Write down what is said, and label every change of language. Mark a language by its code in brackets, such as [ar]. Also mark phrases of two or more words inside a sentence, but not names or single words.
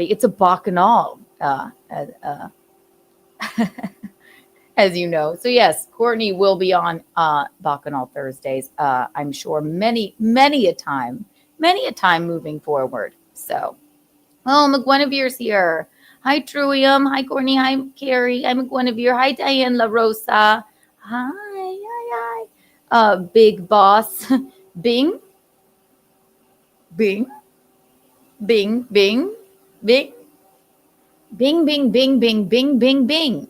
[en] It's a Bacchanal, as you know. So yes, Courtney will be on Bacchanal Thursdays. I'm sure many a time moving forward. So, oh, McGuinevere's here. Hi, Truium. Hi, Courtney. Hi, Carrie. I'm McGuinevere. Hi, Diane La Rosa. Hi. Big Boss. Bing. Bing. Bing, bing, bing. Bing, bing, bing, bing, bing, bing, bing.